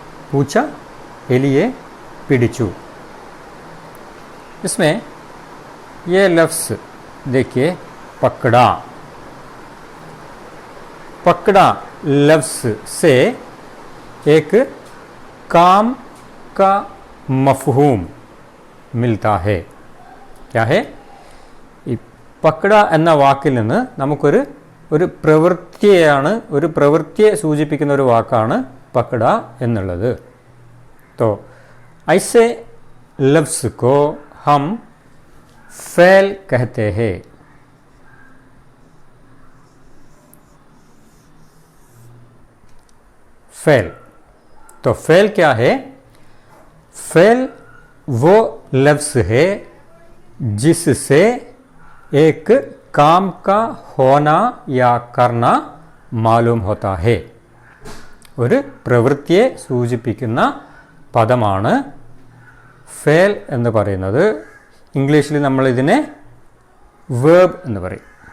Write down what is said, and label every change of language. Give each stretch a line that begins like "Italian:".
Hindi: पूछा,
Malayalam: एलिए, पिडिचू.
Hindi: इसमें ये लफ्ज़ देखिए, पकड़ा. पकड़ा लफ्ज़ से एक काम का मफ़हूम मिलता है. क्या है?
Malayalam: പക്കട എന്ന വാക്കിൽ നിന്ന് നമുക്കൊരു പ്രവൃത്തിയെ സൂചിപ്പിക്കുന്ന ഒരു വാക്കാണ് പക്കട എന്നുള്ളത്.
Hindi: तो ऐसे लफ्ज़ को हम फ़ेल कहते हैं. फ़ेल. तो फ़ेल क्या है? फ़ेल वो लफ्ज़ है जिससे एक काम का होना या करना मालूम होता है.
Malayalam: ഒരു പ്രവൃത്തിയെ സൂചിപ്പിക്കുന്ന പദമാണ് ഫേൽ എന്ന് പറയുന്നത്. ഇംഗ്ലീഷിൽ നമ്മൾ ഇതിനെ വേർബ് എന്ന് പറയും.